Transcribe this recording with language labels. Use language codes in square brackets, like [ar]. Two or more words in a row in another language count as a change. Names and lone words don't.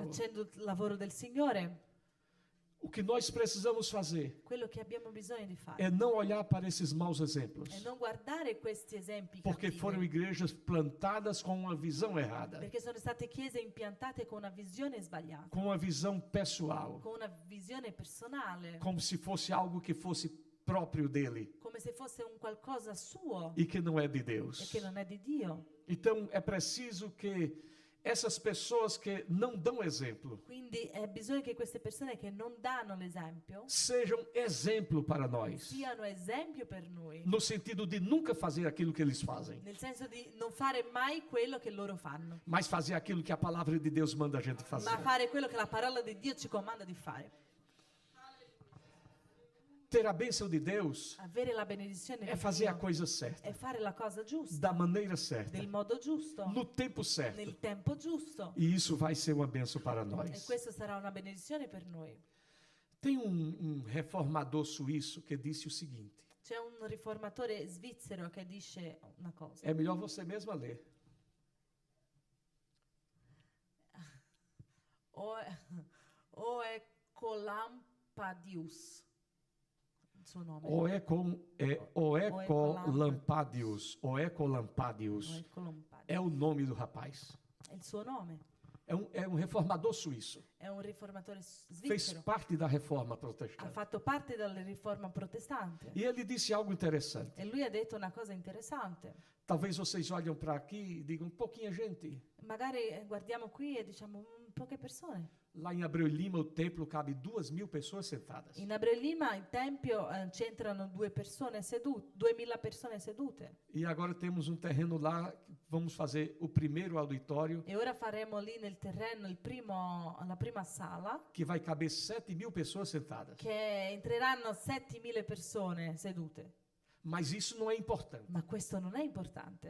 [it] Facendo il lavoro del Signore. [pt] O que nós precisamos fazer [it] Quello che abbiamo bisogno di fare [pt] é não olhar para esses maus exemplos. [it] è non guardare questi esempi [pt] Porque [it] cattivi, [pt] foram igrejas plantadas com uma visão errada. [it] perché sono state chiese impiantate con una visione sbagliata, [pt] Com uma visão pessoal. [it] con una visione personale, [pt] Como se fosse algo que fosse próprio dele. [it] come se fosse un qualcosa suo [pt] E que não é de [it] e [pt] Deus. [it] che non è di Dio. [pt] Então é preciso que essas pessoas que não dão exemplo [it] Quindi è bisogno che queste persone che non danno l'esempio [pt] sejam exemplo para nós, [it] siano esempio per noi, [pt] no sentido de nunca fazer aquilo que eles fazem, [it] nel senso di non fare mai quello che loro fanno, [pt] mas fazer aquilo que a palavra de Deus manda a gente fazer. [it] ma fare quello che la parola di Dio ci comanda di fare. [pt] Ter a bênção de Deus [it] Avere la benedizione [pt] é [it] di [pt] fazer a [it] Dio [pt] coisa certa, [it] è fare la cosa giusta, [pt] da maneira certa, [it] del modo giusto, [pt] no tempo certo. [it] nel tempo giusto. [pt] E isso vai ser uma bênção para [it] E [pt] nós. [it] questo sarà una benedizione per noi. [pt] Tem um reformador suíço que disse o seguinte: [it] C'è un riformatore svizzero che dice una cosa. [pt] é melhor você mesma ler. [it] O è Colampadius, il suo nome. Oecolampadius. Oecolampadius. Colampadius. [pt] É o nome do rapaz. [it] È il suo nome. [pt] É um reformador suíço. [it] È un riformatore [pt] Fez [it] svizzero. [pt] parte da reforma [it] Ha [pt] protestante. [it] fatto parte della riforma protestante. [pt] E ele disse algo interessante. [it] E lui ha detto una cosa interessante. [pt] Talvez vocês olhem para aqui e digam, pouquinha gente. [it] Magari guardiamo qui e diciamo poche persone. [pt] Lá em Abreu e Lima, o templo cabe 2.000 pessoas sentadas. [it] In Abreu e Lima, in tempio, c'entrano 2000 persone sedute. [pt] E agora temos um terreno lá, vamos fazer o primeiro auditório, [it] E ora faremo lì nel terreno la prima sala, [pt] que vai caber 7.000 pessoas sentadas. [it] che entreranno 7.000 persone sedute. [pt] Mas isso não é importante. [it] Ma questo non è importante.